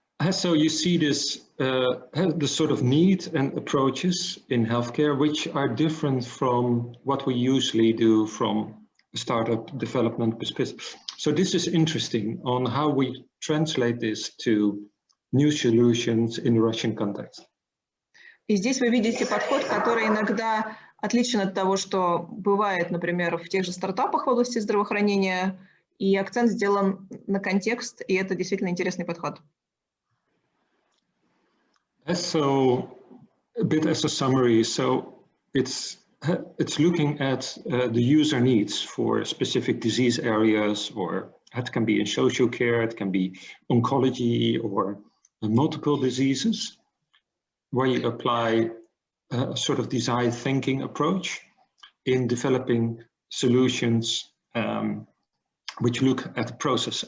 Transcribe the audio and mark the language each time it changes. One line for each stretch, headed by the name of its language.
English: So you see this the sort of need and approaches in healthcare which are different from what we usually do from a startup development perspective. So this is interesting on how we translate this to new solutions in the Russian context.
Russian: И здесь вы видите подход, который иногда отличен от того, что бывает, например, в тех же стартапах в области здравоохранения, и акцент сделан на контекст, и это действительно интересный подход.
English: So, a bit as a summary, so it's looking at the user needs for specific disease areas, or it can be in social care, it can be oncology or multiple diseases, where you apply a sort of design thinking approach in developing solutions which look at the process.